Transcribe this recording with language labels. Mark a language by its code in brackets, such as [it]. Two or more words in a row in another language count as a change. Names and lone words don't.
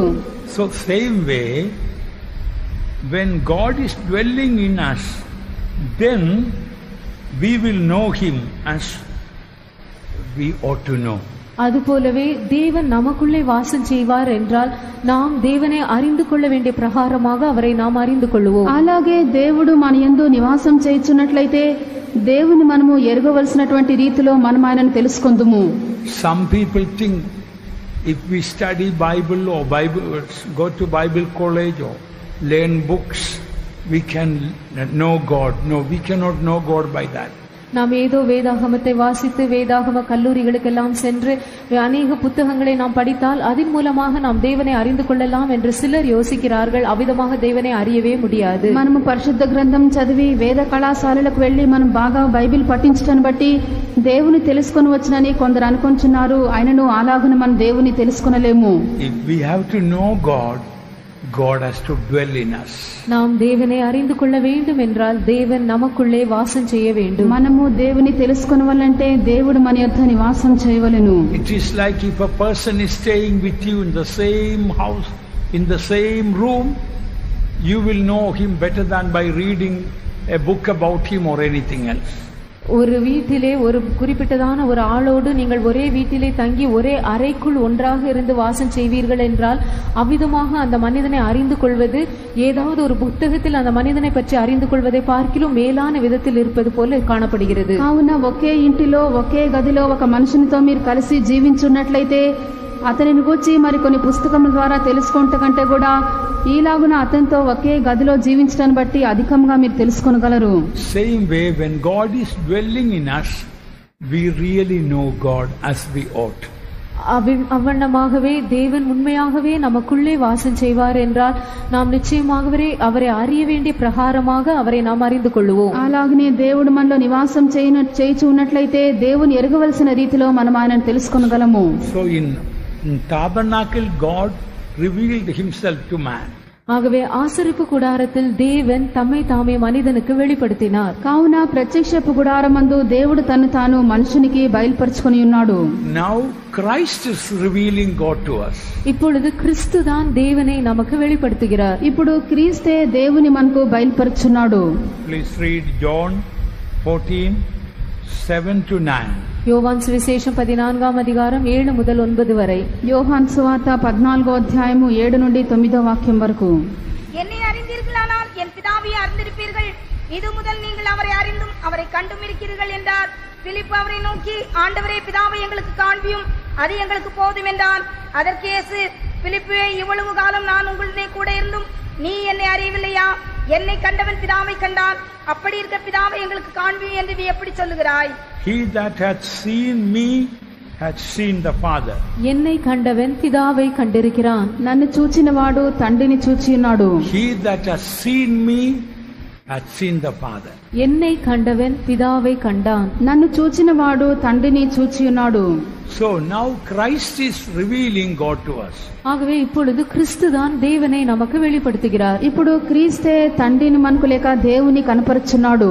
[en] So same way, when God is dwelling in us, then we will know him as we ought to know. [ta] அதுபோலவே தேவன் நமக்குள்ளே வாசம் செய்வார் என்றால் நாம் தேவனை அறிந்து கொள்ள வேண்டிய பிரகாரமாக அவரை நாம் அறிந்து கொள்வோம். [te] అలాగే దేవుడు మన యందు నివాసం చేయుచున్నట్లయితే దేవుని మనము ఎరగవలసినటువంటి రీతిలో మనం ఆయనను తెలుసుకొందుము. [en] Some people think if we study Bible or go to Bible college or learn books, we can know God. No, we cannot know God by that. [ta] நாம் ஏதோ வேதாகமத்தை வாசித்து வேதாகம கல்லூரிகளுக்கெல்லாம் சென்று அநேக புத்தகங்களை நாம் படித்தால் அதன் மூலமாக நாம் தேவனை அறிந்து கொள்ளலாம் என்று சிலர் யோசிக்கிறார்கள். அவ்விதமாக தேவனை அறியவே முடியாது. [te] మనము పరిశుద్ధ గ్రంథం చదివి వేద కళాశాలలకు వెళ్లి మనం బాగా బైబిల్ పఠించడాన్ని బట్టి దేవుని తెలుసుకొని వచ్చనని కొందరు అనుకుంటున్నారు. ఆయనను అలాగున మనం దేవుని తెలుసుకొనలేము. [en] If we have to know God, God has to dwell in us. [ta] நாம் தேவனை அறிந்து கொள்ள வேண்டும் என்றால் தேவன் நமக்குள்ளே வாசம் செய்ய வேண்டும். [te] మనము దేవుని తెలుసుకొనవాలంటే దేవుడు మన యొద్ద నివాసం చేయవలెను. [en] It is like if a person is staying with you in the same house, in the same room, you will know him better than by reading a book about him or anything else. [ta] ஒரு வீட்டிலே ஒரு குறிப்பிட்டதான ஒரு ஆளோடு நீங்கள் ஒரே வீட்டிலே தங்கி ஒரே அறைக்குள் ஒன்றாக இருந்து வாசம் செய்வீர்கள் என்றால் அவ்விதமாக அந்த மனிதனை அறிந்து கொள்வது ஏதாவது ஒரு புத்தகத்தில் அந்த மனிதனை பற்றி அறிந்து கொள்வதை பார்க்கிலும் மேலான விதத்தில் இருப்பது போல காணப்படுகிறது. [te] కావున ఒకే ఇంటిలో ఒకే గదిలో ఒక మనుషునితో మీరు కలిసి జీవించున్నట్లయితే అతనిని గూర్చి మరికొన్ని పుస్తకముల ద్వారా తెలుసుకుంటే కంటే కూడా ఈలాగున అతనితో ఒకే గదిలో జీవించడాన్ని బట్టి అధికంగా మీరు తెలుసుకొనగలరు. [en] Same way, when God is dwelling in us, we really know God as we ought. [ta] அவ்வண்ணமாகவே தேவன் உண்மையாகவே நமக்குள்ளே வாசம் செய்வார் என்றால் நாம் நிச்சயமாகவே அவரை அறிய வேண்டிய பிரகாரமாக அவரை நாம் அறிந்து கொள்வோம். [te] అలాగనే దేవుడు మనలో నివాసం చేయుచు ఉన్నట్లయితే దేవుని ఎరగవలసిన రీతిలో మనం ఆయనను తెలుసుకొనగలము. [en] So in tabernacle, God revealed himself to man. [ta] ஆகவே ஆசரிப்பு கூடாரத்தில் தேவன் தம்மை தாமே மனிதனுக்கு வெளிப்படுத்தினார். [te] కావున ప్రత్యక్షపు గుడారమందు దేవుడు తన్ను తాను మనుషునికి బయలుపరుచుకొని ఉన్నాడు. [en] Now Christ is revealing God to us. [ta] இப்பொழுது கிறிஸ்து தான் தேவனை நமக்கு வெளிப்படுத்துகிறார். [te] ఇప్పుడు క్రీస్తే దేవుని మనకు బయలుపరుచున్నాడు. [en] Please read John 14:7 to 9. [ta] யோவான் சுவிசேஷம் 14ஆம் அதிகாரம் 7 முதல் 9 வரை. [te] யோவான் சுவார்த்த 14వ అధ్యాయము 7 నుండి 9వ వాక్యం వరకు. [ta] என்னை அறிந்தீர்களானால் என் பிதாவை அறிந்திருப்பீர்கள். இது முதல் நீங்கள் அவரை அறிந்தும் அவரை கண்டும் இருக்கிறீர்கள் என்றார். பிலிப்பு அவரை நோக்கி, ஆண்டவரே, பிதாவை எங்களுக்கு காண்பியும், அது எங்களுக்கு போதும் என்றான். அதற்கு இயேசு, பிலிப்புவே, இவ்வளவு காலம் நான் உங்களுடனே கூட இருந்தும் நீ என்னை அறியவில்லையா? என்னை கண்டவன் பிதாவை கண்டான். அப்படி இருக்க பிதாவை எங்களுக்கு காண்பியும் என்று நீ எப்படி சொல்லுகிறாய்? [en] He that hath seen me hath seen the Father. [ta] என்னை கண்டவன் பிதாவை கண்டிருக்கிறான். [te] నన్ను చూచినవాడు తండ్రిని చూచి ఉన్నాడు. [en] He that hath seen me hath seen the Father. [ta] என்னை கண்டவன் பிதாவை கண்டான். [te] నన్ను చూచినవాడు తండ్రిని చూచి ఉన్నాడు. [en] So now Christ is revealing God to us. [ta] ஆகவே இப்பொழுது கிறிஸ்து தான் தேவனை நமக்கு வெளிப்படுத்துகிறார். [te] ఇప్పుడు క్రీస్తే తండ్రిని మనకు లేక దేవుని కనపరుచున్నాడు.